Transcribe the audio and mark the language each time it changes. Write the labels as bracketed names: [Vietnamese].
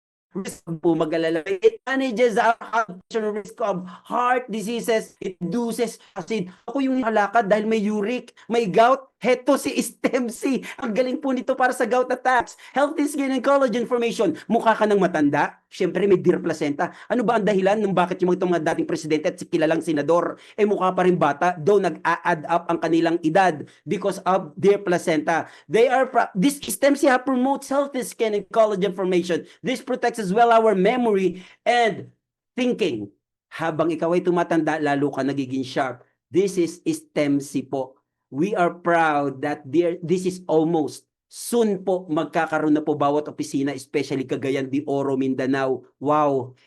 [Filipino] Risk po mag-alala. [English] It manages the risk of heart diseases. It reduces acid. [Filipino] Ako yung halakad dahil may uric, may gout. Heto si STEM C. Ang galing po nito para sa gout attacks. [English] Healthy skin and collagen formation. [Filipino] Mukha ka ng matanda. Siyempre may Dear Placenta. Ano ba ang dahilan ng bakit yung mga dating presidente at kilalang senador mukha pa rin bata, though nag-a-add up ang kanilang edad because of Dear Placenta. [English] This STEM C promotes healthy skin and collagen formation. This protects as well our memory and thinking. [Filipino] Habang ikaw ay tumatanda, lalo ka nagiging sharp. [English] This is STEM C po. We are proud that this is almost soon po [Filipino] magkakaroon na po bawat opisina, [English] especially Cagayan de Oro, Mindanao. Wow!